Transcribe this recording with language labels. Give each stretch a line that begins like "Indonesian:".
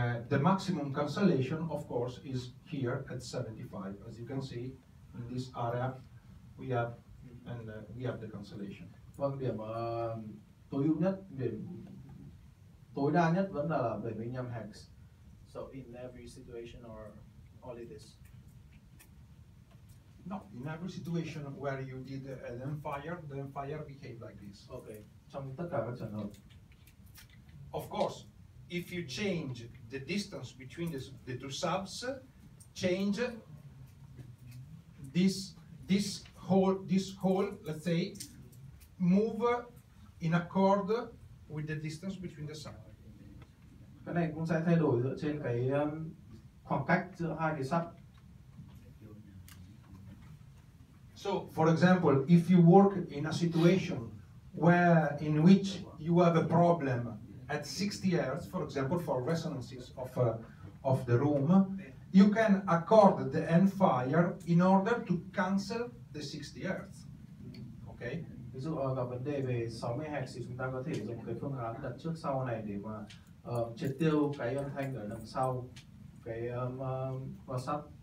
English: the maximum cancellation, of course, is here at 75. As you can see, in this area, we have the cancellation.
Vietnamese: Vâng, điểm tối ưu nhất, điểm tối đa nhất vẫn là 75 hex.
English: So in every situation or only this? No, in every situation where you did an empire, the empire behaved like this. Okay.
Vietnamese: Trong tất cả các trường hợp.
English: Of course, if you change the distance between the two subs, change this hole, let's say, move in accord with the distance between the subs. Cái này cũng sẽ thay đổi dựa trên cái khoảng cách giữa hai cái sub. So, for example, if you work in a situation in which you have a problem at 60 Hz, for example, for resonances of the room, you can accord the end fire in order to cancel the 60 Hz. Okay?
Vietnamese: Ví dụ gặp vấn đề về 60 Hz thì chúng ta có thể dùng cái phương án đặt trước sau này để mà triệt tiêu cái âm thanh ở đằng sau cái loa sub.